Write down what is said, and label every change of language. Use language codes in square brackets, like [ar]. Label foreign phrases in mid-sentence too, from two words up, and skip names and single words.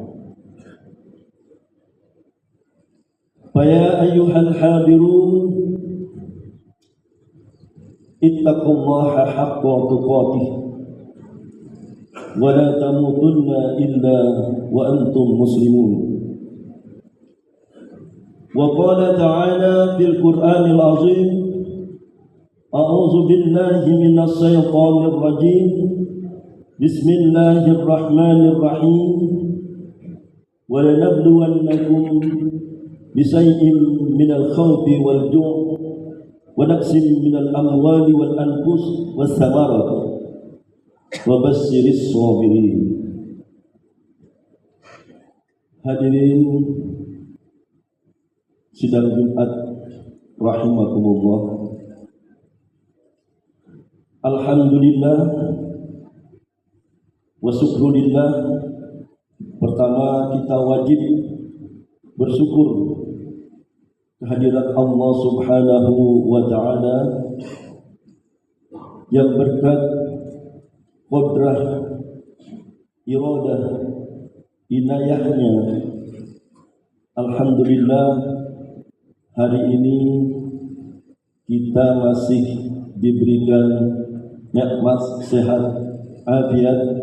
[ar] فيا أيها الحاضرون، اتقوا الله حق تقاته ولا تموتن إلا وأنتم مسلمون. وقال تعالى في القرآن العظيم، أعوذ بالله من الشيطان الرجيم، بسم الله الرحمن الرحيم، ولنبلونكم بشيء من الخوف والجوع ونقص من الأموال والأنفس والثمرات وبشر الصابرين. Hadirin [id] sidang Jumat [ar] رحمكم الله، الحمد لله والشكر لله. [id] Pertama, kita wajib bersyukur kehadirat Allah [ar] سبحانه وتعالى [id] yang berkat qudrah, iradah, inayahnya, alhamdulillah hari ini kita masih diberikan nikmat sehat, afiat,